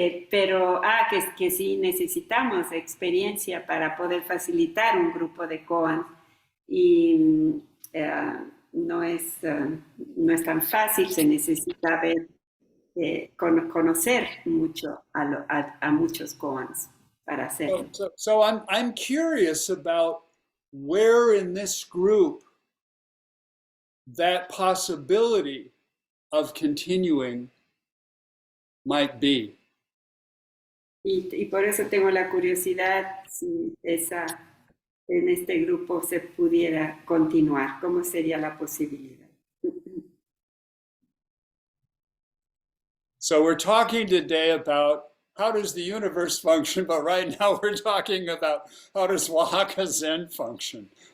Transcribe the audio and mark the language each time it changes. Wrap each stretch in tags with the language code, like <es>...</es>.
<es>Pero que sí necesitamos experiencia para poder facilitar un grupo de koan y no no es tan fácil, se necesita conocer mucho a muchos koans para hacerlo.</es> <en>So I'm curious about where in this group that possibility of continuing might be.</en> <es>Y por eso tengo la curiosidad si en este grupo se pudiera continuar, ¿cómo sería la posibilidad?</es> <en>So we're talking today about how does the universe function, but right now we're talking about how does Oaxaca Zen function.</en>